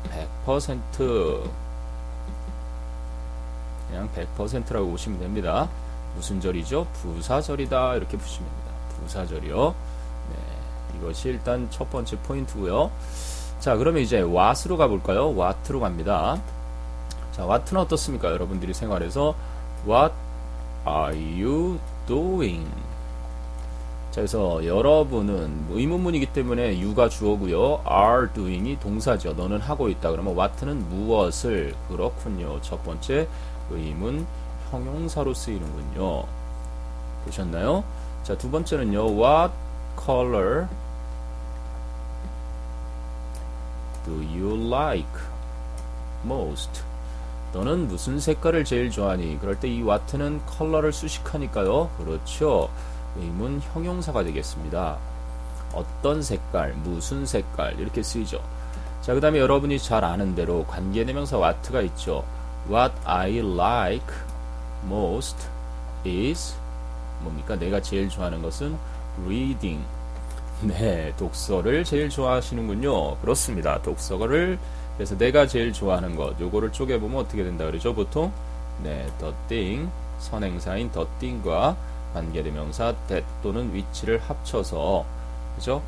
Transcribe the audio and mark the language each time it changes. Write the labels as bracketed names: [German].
[Korean] 100% 그냥 100%라고 보시면 됩니다. 무슨 절이죠? 부사절이다 이렇게 보시면 됩니다. 부사절이요. 네, 이것이 일단 첫 번째 포인트고요. 자, 그러면 이제 what으로 가볼까요? what로 갑니다. 자, what는 어떻습니까? 여러분들이 생활에서 [English] what are you doing? [Korean] 자, 그래서 여러분은 의문문이기 때문에 you가 주어고요. are doing이 동사죠. 너는 하고 있다. 그러면 what는 무엇을? 그렇군요. 첫 번째 의문 형용사로 쓰이는군요. 보셨나요? 자, 두 번째는요. [English] What color do you like most? [Korean] 너는 무슨 색깔을 제일 좋아하니? 그럴 때 이 what는 컬러를 수식하니까요. 그렇죠. 의문 형용사가 되겠습니다. 어떤 색깔, 무슨 색깔 이렇게 쓰이죠. 자, 그 다음에 여러분이 잘 아는 대로 관계대명사 what가 있죠. [English] What I like most is [Korean] 뭡니까? 내가 제일 좋아하는 것은 reading. 네, 독서를 제일 좋아하시는군요. 그렇습니다. 독서를 그래서 내가 제일 좋아하는 것 요거를 쪼개보면 어떻게 된다 그러죠? 보통 네, the thing 선행사인 the thing과 관계대명사 that 또는 which를 합쳐서 그죠?